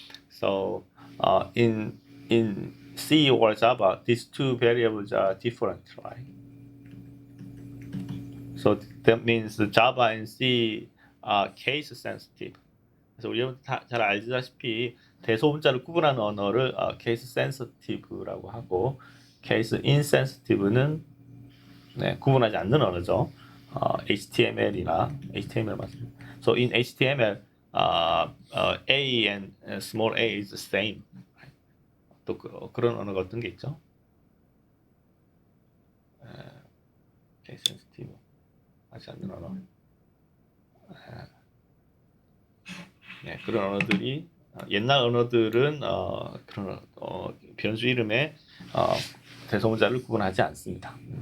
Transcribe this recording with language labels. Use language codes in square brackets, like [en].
[en] So in C or Java, these two variables are different, right? So that means Java and C are case sensitive. [ko] 그래서 우리 여러분 잘 알다시피 대소문자를 구분하는 언어를 case sensitive라고 하고 case insensitive는 구분하지 않는 언어죠. HTML이나 HTML 맞습니다. [en] So in HTML, A and small a is the same. [ko] 또 그런 언어가 어떤 게 있죠? case sensitive 하지 않는 언어. 네, 그런 언어들이 옛날 언어들은 그런 변수 이름에 대소문자를 구분하지 않습니다.